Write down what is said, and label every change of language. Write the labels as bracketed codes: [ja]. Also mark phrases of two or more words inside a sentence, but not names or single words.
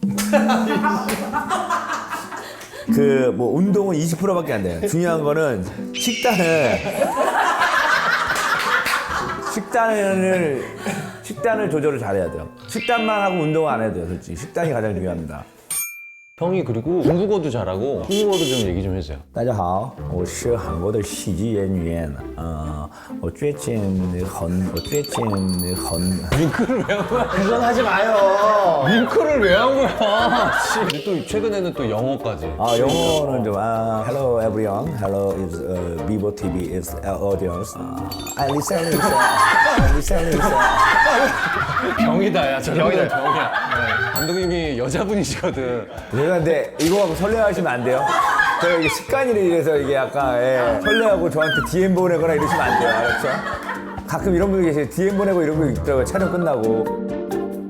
[ko] 운동은 20%밖에 안 돼요. 중요한 거는 식단을 조절을 잘해야 돼요. 식단만 하고 운동은 안 해도 돼요, 솔직히. 식단이 가장 중요합니다. 형이 그리고 중국어도 잘하고 한국어도 좀 얘기 좀 해주세요. [zh] 大家好，我是韩国的喜剧演员。我最近很 [ko] 윙크를 왜 한 거야? 그건 하지 마요. 윙크를 왜 한 거야? 근데 또 최근에는 또 영어까지. 영어는 좀 [en] Hello everyone, hello is Vivo TV is audience. I listen. [ko] 병이다, 야. 저런 건 병이야. 감독님이 여자분이시거든. 죄송한데 이거 갖고 설레하시면 안 돼요. 제가 이게 습관이라 이래서 이게 약간 설레하고 저한테 DM 보내거나 이러시면 안 돼요. 알았죠? 가끔 이런 분들 계세요. DM 보내고 이런 거 있더라고요. 촬영 끝나고.